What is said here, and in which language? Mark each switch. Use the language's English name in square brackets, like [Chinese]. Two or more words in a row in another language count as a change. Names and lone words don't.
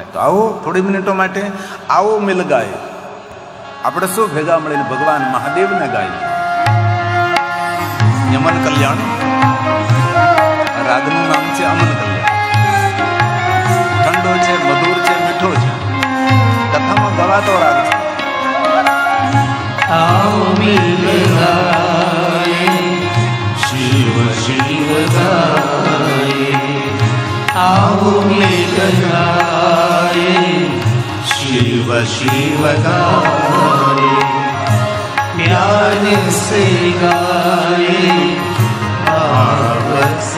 [Gujarati] તો આવો થોડી મિનિટો માટે [Hindi] आओ मिल गाए, [Gujarati] આપણે શું ભેગા મળીને ભગવાન મહાદેવને ગાઈએ. યમન કલ્યાણ, રાગનું નામ છે અમન કલ્યાણ. ઠંડો છે, મધુર છે, મીઠો છે, કથામાં ગવાતો રાગ છે. [Hindi] आओ मिल गाए शिव शिव गाए, आओ मिल गाए शिव शिव गाए, प्यार से गाए भाव से